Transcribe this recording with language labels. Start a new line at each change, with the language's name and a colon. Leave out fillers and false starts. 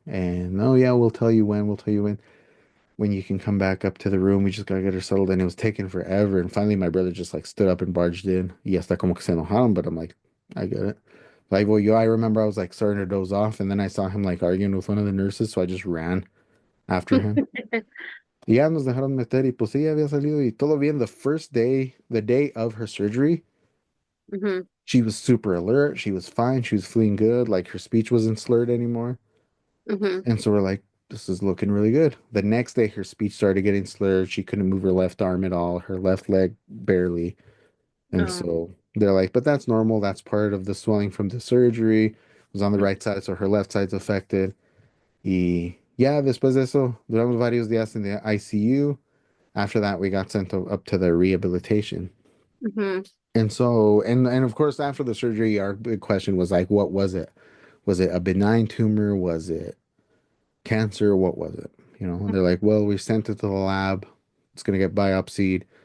English: And oh yeah, we'll tell you when you can come back up to the room. We just gotta get her settled. And it was taking forever. And finally my brother just like stood up and barged in.
Spanish: Y hasta como que se enojaron,
English: but I'm like, I get it. Like, well, I remember I was like starting to doze off, and then I saw him like arguing with one of the nurses, so I just ran after him.
Spanish: Y ya nos dejaron meter y pues sí, había salido y todo bien.
English: The day of her surgery, Hmm. she was super alert. She was fine. She was feeling good. Like her speech wasn't slurred anymore. Hmm. And so we're like, this is looking really good. The next day, her speech started getting slurred. She couldn't move her left arm at all, her left leg barely. And Oh. so they're like, but that's normal. That's part of the swelling from the surgery. It was on the Mm-hmm. right side, so her left side's affected.
Spanish: Y ya, después de eso, duramos varios días
English: in the ICU. After that, we got sent up to the rehabilitation. Hmm. And so, and of course, after the surgery, our big question was like, what was it? Was it a benign tumor? Was it cancer? What was it? And they're like, well, we sent it to the lab. It's going to get biopsied.